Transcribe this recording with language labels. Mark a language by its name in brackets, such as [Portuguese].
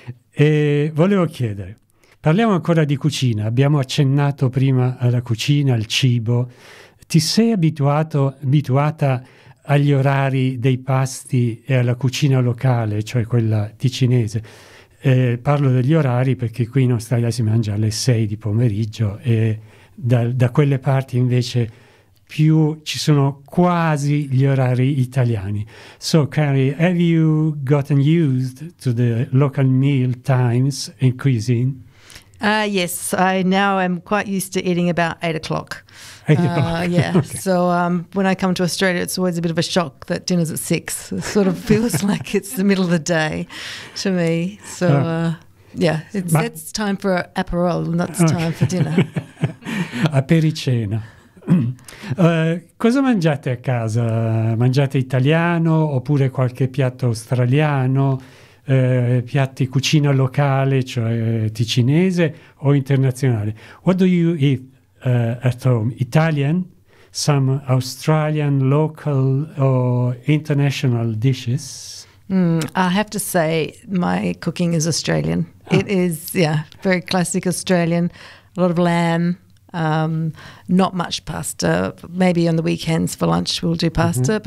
[Italian] E volevo chiedere, parliamo ancora di cucina, abbiamo accennato prima alla cucina, al cibo, ti sei abituata agli orari dei pasti e alla cucina locale, cioè quella di cinese? Parlo degli orari perché qui in Australia si mangia alle 6 di pomeriggio e da quelle parti invece più ci sono quasi gli orari italiani. [English] So, Carrie, have you gotten used to the local meal times and cuisine? Yes, I now am quite used to eating about 8 o'clock. 8 o'clock. Yeah. Okay. So when I come to Australia, it's always a bit of a shock that dinner's at 6. It sort of feels like it's the middle of the day to me. So it's time for aperol, not time for dinner. [Italian] Apericena. Cosa mangiate a casa? Mangiate italiano oppure qualche piatto australiano, piatti cucina locale, cioè ticinese o internazionale? [English] What do you eat at home? Italian, some Australian local or international dishes? I have to say my cooking is Australian. Oh. It is, very classic Australian, a lot of lamb. Not much pasta. Maybe on the weekends for lunch we'll do pasta, mm-hmm.